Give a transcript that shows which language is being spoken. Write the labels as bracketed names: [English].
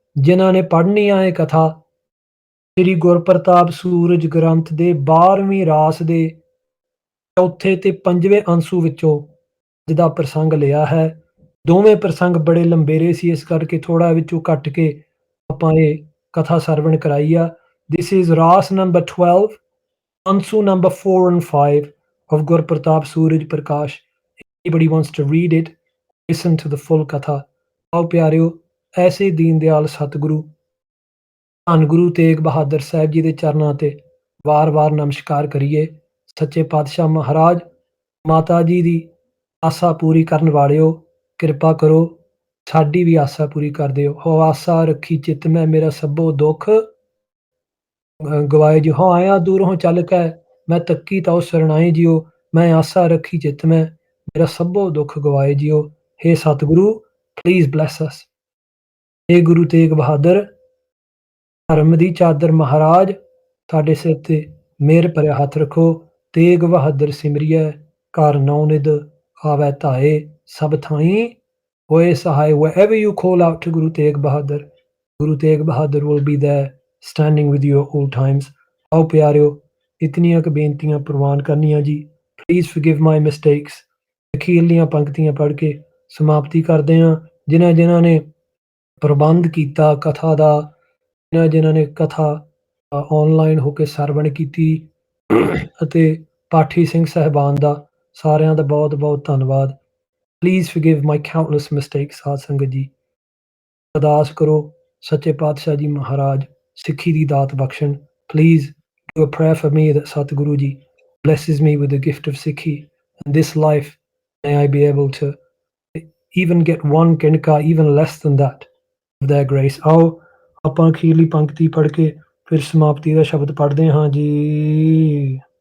[Punjabi] ਜਿਨ੍ਹਾਂ ਨੇ ਪੜ੍ਹਨੀ ਆ ਇਹ ਕਥਾ, ਸ੍ਰੀ ਗੁਰਪ੍ਰਤਾਪ ਸੂਰਜ ਗ੍ਰੰਥ ਦੇ 12ਵੀਂ ਰਾਸ ਦੇ ਚੌਥੇ ਤੇ ਪੰਜਵੇਂ ਅੰਸੂ ਵਿੱਚੋਂ ਜਿਹਦਾ ਪ੍ਰਸੰਗ ਲਿਆ ਹੈ। ਦੋਵੇਂ ਪ੍ਰਸੰਗ ਬੜੇ ਲੰਬੇਰੇ ਸੀ, ਇਸ ਕਰਕੇ ਥੋੜਾ ਵਿੱਚੋਂ ਕੱਟ ਕੇ ਆਪਾਂ ਇਹ ਕਥਾ ਸਰਵਣ ਕਰਾਈ ਆ। [English] This is Raas number 12, Ansu number 4 and 5 of Gurpratap Suraj Prakash. Anybody wants to read it, listen to the full katha. [Punjabi] ਆਓ ਪਿਆਰਿਓ, ਐਸੇ ਦੀਨ ਦਿਆਲ ਸਤਿਗੁਰੂ ਧੰਨ ਗੁਰੂ ਤੇਗ ਬਹਾਦਰ ਸਾਹਿਬ ਜੀ ਦੇ ਚਰਨਾਂ ਤੇ ਵਾਰ-ਵਾਰ ਨਮਸਕਾਰ ਕਰੀਏ। ਸੱਚੇ ਪਾਤਸ਼ਾਹ ਮਹਾਰਾਜ, ਮਾਤਾ ਜੀ ਦੀ ਆਸਾ ਪੂਰੀ ਕਰਨ ਵਾਲਿਓ, ਕਿਰਪਾ ਕਰੋ ਸਾਡੀ ਵੀ ਆਸਾ ਪੂਰੀ ਕਰ ਦਿਓ। ਹੋ ਆਸਾ ਰੱਖੀ ਚਿੱਤ ਮੈਂ, ਮੇਰਾ ਸਭੋ ਦੁੱਖ ਗਵਾਏ ਜਿਉ। ਹੋ ਆਇਆ ਦੂਰੋਂ ਚੱਲ ਕੇ ਮੈਂ ਤੱਕੀ ਤਾਂ ਸਰਣਾਏ ਜਿਉ। ਮੈਂ ਆਸਾ ਰੱਖੀ ਚਿੱਤ ਮੈਂ, ਮੇਰਾ ਸਭੋ ਦੁੱਖ ਗਵਾਏ ਜਿਉ। [English] ਹੇ Satguru, please bless us. [Punjabi] ਹੇ ਗੁਰੂ ਤੇਗ ਬਹਾਦਰ, ਧਰਮ ਦੀ ਚਾਦਰ ਮਹਾਰਾਜ ਤੁਹਾਡੇ ਸਿਰ ਤੇ ਮਿਹਰ ਭਰਿਆ ਹੱਥ ਰੱਖੋ। ਤੇਗ ਬਹਾਦਰ ਸਿਮਰਿਐ ਘਰ ਨੌ ਨਿਧ ਆਵੈ ਧਾਏ ਸਭ ਥਾਈਂ ਹੋਏ Sahay. [English] Wherever you call out to Guru Tegh Bahadur, Guru Tegh Bahadur will be there standing with you at all times। [Punjabi] ਆਓ ਪਿਆਰਿਓ, ਇਤਨੀਆਂ ਕੁ ਬੇਨਤੀਆਂ ਪ੍ਰਵਾਨ ਕਰਨੀਆਂ ਜੀ। [English] Please forgive my mistakes। [Punjabi] ਅਖੀਰਲੀਆਂ ਪੰਕਤੀਆਂ ਪੜ੍ਹ ਕੇ ਸਮਾਪਤੀ ਕਰਦੇ ਹਾਂ। ਜਿਨ੍ਹਾਂ ਨੇ ਪ੍ਰਬੰਧ ਕੀਤਾ ਕਥਾ ਦਾ, ਜਿਨ੍ਹਾਂ ਨੇ ਕਥਾ ਆਨਲਾਈਨ ਹੋ ਕੇ ਸਰਵਣ ਕੀਤੀ ਅਤੇ ਪਾਠੀ ਸਿੰਘ ਸਾਹਿਬਾਨ ਦਾ, ਸਾਰਿਆਂ ਦਾ ਬਹੁਤ-ਬਹੁਤ ਧੰਨਵਾਦ। [English] Please forgive my countless mistakes। [Punjabi] ਸਾਧ ਸੰਗਤ ਜੀ, ਅਰਦਾਸ ਕਰੋ ਸੱਚੇ ਪਾਤਸ਼ਾਹ ਜੀ ਮਹਾਰਾਜ ਸਿੱਖੀ ਦੀ ਦਾਤ ਬਖਸ਼ਣ। [English] Please do a prayer for me that Satguru ji blesses me with the gift of Sikhi in this life। May I be able to even get one kinka, even less than that of their grace। [Punjabi] ਆਓ ਆਪਾਂ ਅਖੀਰਲੀ ਪੰਕਤੀ ਪੜ੍ਹ ਕੇ ਫਿਰ ਸਮਾਪਤੀ ਦਾ ਸ਼ਬਦ ਪੜ੍ਹਦੇ ਹਾਂ ਜੀ।